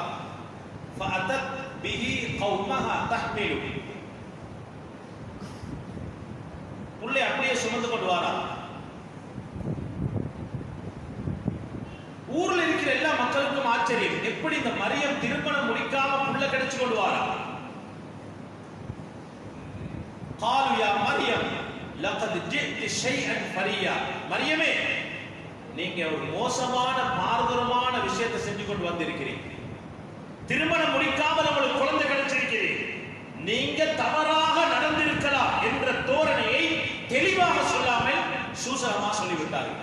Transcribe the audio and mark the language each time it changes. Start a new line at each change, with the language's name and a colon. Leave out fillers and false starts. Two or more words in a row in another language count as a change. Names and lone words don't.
Arabic: فأتت به قومها تحمله.
Tamil: புள்ளை அப்படியே சுமந்து கொண்டு வாரார். ஊர்ல இருக்கிற எல்லா மக்களுக்கும் ஆச்சரியம், எப்படி இந்த மரியம் திருமணம் முடிக்காம புள்ள கிடைச்சு கொண்டு வாரார்.
Arabic: قالوا يا مريم لقد جئت شيئا فريا.
Tamil: மரியமே, நீங்க ஒரு மோசமான மாறுதரமான விஷயத்தை செஞ்சு கொண்டு வந்திருக்கிறீங்க. திருமணம் முடிக்காமல் உங்களுக்கு குழந்தை கிடைச்சிருக்கிறது. நீங்க தவறாக நடந்திருக்கலாம் என்ற தோரணையை தெளிவாக சொல்லாமல் சூசகமா சொல்லிவிட்டார்கள்.